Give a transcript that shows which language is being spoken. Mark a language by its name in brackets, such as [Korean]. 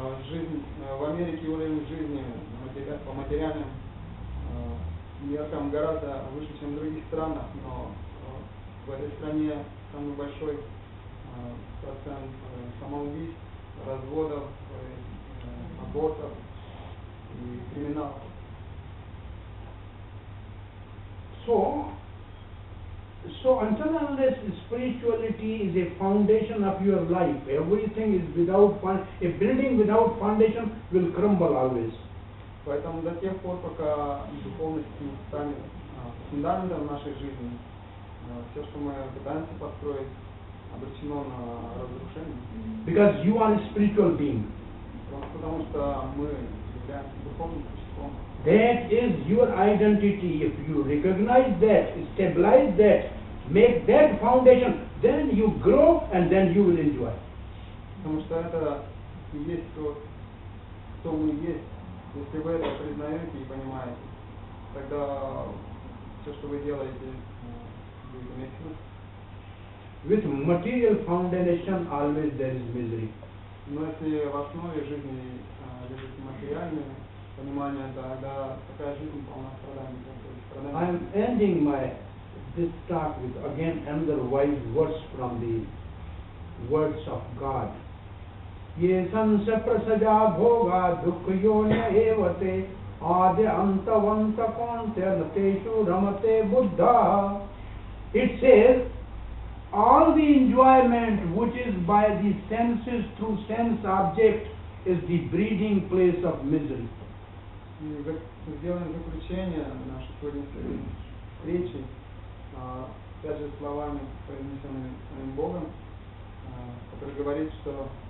[Russian] Жизнь в Америке, уровень жизни по материальным меркам гораздо выше, чем в других странах, но в этой стране самый большой процент самоубийств, разводов, абортов и криминалов. [English] So until unless spirituality is a foundation of your life, everything is without a building without foundation will crumble always. [Russian] Поэтому до тех пор, пока духовность не станет фундаментом нашей жизни, все, что мы пытаемся построить, обречено на разрушение. [English] Because you are a spiritual being. [Russian] Потому что мы являемся духовным существом. [English] That is your identity. If you recognize that, stabilize that, make that foundation, then you grow and then you will enjoy. [Russian] Потому что это и есть то, кто мы есть. Если вы это признаете и понимаете, тогда все, что вы делаете, будет иметь смысл. [English] With material foundation, always there is misery. [Russian] Но если в основе жизни лежит материальное понимание, тогда такая жизнь полна страданий. [English] I am ending this talk with again another wise verse from the words of God. [Sanskrit] Ye sansa prasaja bhoga dukkhayonya evate adi antavanta konternateshu ramate buddha. [English] It says, all the enjoyment which is by the senses through sense object is the breeding place of misery. [Russian] Сделаем заключение нашей сегодняшней встречи, опять же словами, произнесенными самим Богом, который говорит, что